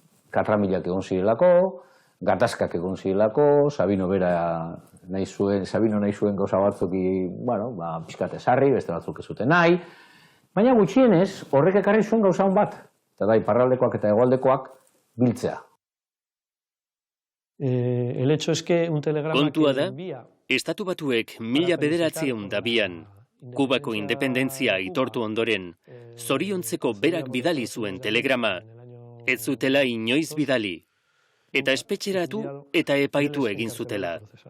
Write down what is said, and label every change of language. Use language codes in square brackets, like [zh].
[eu] Katramilak egon zirelako, gatazkak egon zirelako, Sabino nahi zuen gauza batzuk, pixkat ezarri, beste batzuk ez zuten nahi, baina gutxienez horrek ekarri zuen gauza hon bat, eta da, iparraldekoak eta hegoaldekoak biltzea. [es] El hecho es que un telegrama [eu] Kontua da, Estatu Batuek 1902an, Kubako independentzia aitortu ondoren, zoriontzeko berak bidali zuen telegrama, ez zutela inoiz bidali, eta espetxeratu eta epaitu egin zutela.